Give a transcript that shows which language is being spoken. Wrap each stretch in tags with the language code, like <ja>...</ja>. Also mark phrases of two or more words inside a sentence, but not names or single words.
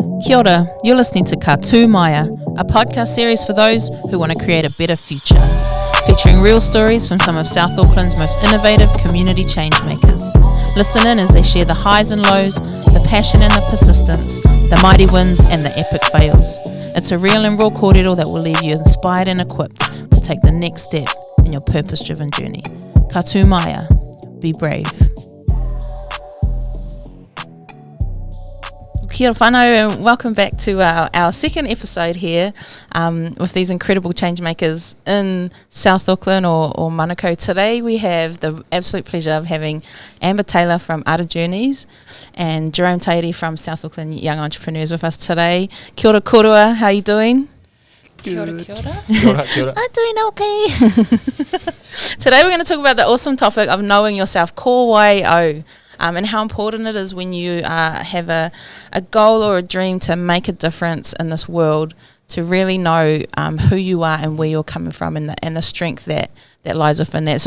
<mi>Kia ora,</mi> <en>you're listening to Ka Tū Maia, a podcast series for those who want to create a better future, featuring real stories from some of South Auckland's most innovative community change makers. Listen in as they share the highs and lows, the passion and the persistence, the mighty wins and the epic fails. It's a real and raw kōrero that will leave you inspired and equipped to take the next step in your purpose-driven journey. Ka Tū Maia, be brave.</en> <mi>Kia ora whānau,</mi> <en>and welcome back to our second episode here with these incredible change makers in South Auckland or Manukau. Today we have the absolute pleasure of having Amber Taylor from Art of Journeys and Jerome Tairi from South Auckland Young Entrepreneurs with us today.</en> <mi>Kia ora kōrero,</mi> <en>how are you doing?</en> <mi>Kia ora, kia ora. Kia ora, kia ora.</mi> <en>I'm doing okay. Today we're going to talk about the awesome topic of knowing yourself, kōrero. And how important it is when you have a goal or a dream to make a difference in this world, to really know who you are and where you're coming from and the strength that lies within that.</en>